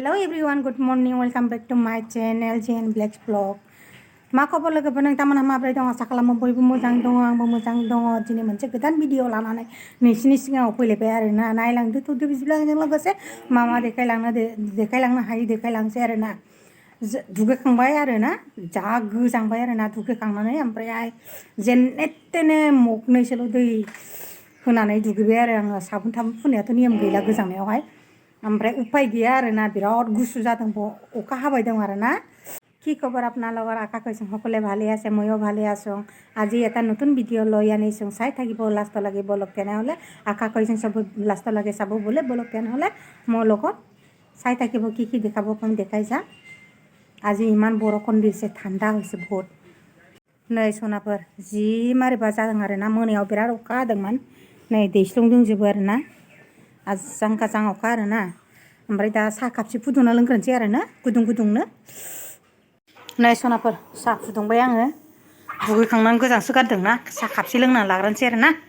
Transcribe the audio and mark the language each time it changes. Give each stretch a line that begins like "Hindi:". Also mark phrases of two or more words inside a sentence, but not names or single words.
English: everyone, good morning. Welcome back to my channel JN Black's Vlog.
Bodo: मा खबर लोगोफोर नोंथांमोनहा माबोरै दङ आसा खालामो बयबो मोजां दङ आंबो मोजां दङ दिनै मोनसे गोदान भिडिअ लानानै नोंसिनि सिगाङाव फैलायबाय आरोना नायलांदो थुदो बिदिब्लाजों लोगोसे मा मा देखायलांनो हायो देखायलांसै आरोना दुगैखांबाय आरोना जा गोजांबाय आरोना दुगैखांनानै ओमफ्राय जेने तेने मगनैसोल' दै होनानै दुगैबाय आरो आङो साबुन थाबुन फुननायाथ' नियम गैला गोजांनायावहाय ओमफ्राय उपाय गैया आरोना बिराद गुसु जादों अखा हाबाय दं आरोना কি
Assamese: খবৰ আপোনালোকৰ আশা কৰিছোঁ সকলোৱে ভালে আছে ময়ো ভালে আছোঁ আজি এটা নতুন ভিডিঅ' লৈ আনিছোঁ চাই থাকিব লাষ্টলৈকে বলক তেনেহ'লে আশা কৰিছোঁ চব লাষ্টলৈকে চাব বোলে বলক তেনেহ'লে মোৰ লগত চাই থাকিব কি কি দেখাব পাম দেখাই যাম আজি ইমান বৰষুণ দিছে ঠাণ্ডা হৈছে বহুত
Bodo: नै सनाफोर जि मारैबा जादों आरोना मोनायाव बिराद अखा हादोंमोन नै दैस्लुं दंजोबो आरोना आजां गाजां अखा आरोना ओमफ्राय दा साहा कापसे फुदुंना लोंग्रोनोसै आरोना गुदुं गुदुंनो नै सनाफोर साहा फुदुंबाय आङो दुगैखांनानै गोजांसो गारदोंना साहा कापसे लोंनानै लाग्रोनोसै आरोना